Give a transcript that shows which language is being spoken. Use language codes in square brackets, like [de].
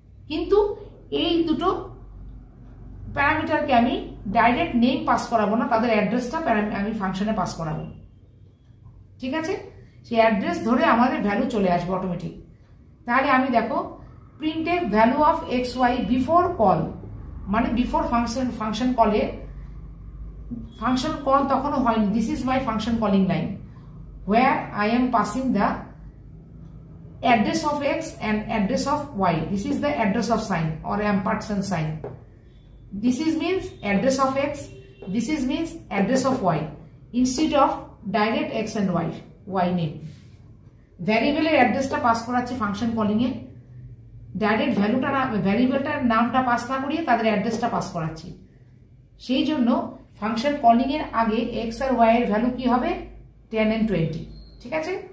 [bn] কিন্তু এই দুটো প্যারামিটারকে আমি ডাইরেক্ট নেম পাস করাবো না, তাদের অ্যাড্রেসটা আমি ফাংশনে পাস করাবো। ঠিক আছে? সেই অ্যাড্রেস ধরে আমাদের ভ্যালু চলে আসবে অটোমেটিক। তাহলে আমি দেখো [en] printed value of x y before call, [bn] মানে বিফোর ফাংশন কলে, ফাংশন কল তখনও হয়নি। [en] This is my function calling line where I am passing the address of x and address of y. This is the address of sign or ampersand sign. This is means address of x, this is means address of y, instead of direct x and y name. [bn] ভ্যারিয়েবলের অ্যাড্রেসটা pass করাচ্ছি function calling এ, direct ভ্যারিয়েবলটার নামটা pass না করিয়ে তাদের অ্যাড্রেসটা pass করাচ্ছি। সেই জন্য ফাংশন কলিং এর আগে x আর y এর ভ্যালু কি হবে? 10 and 20। ঠিক আছে?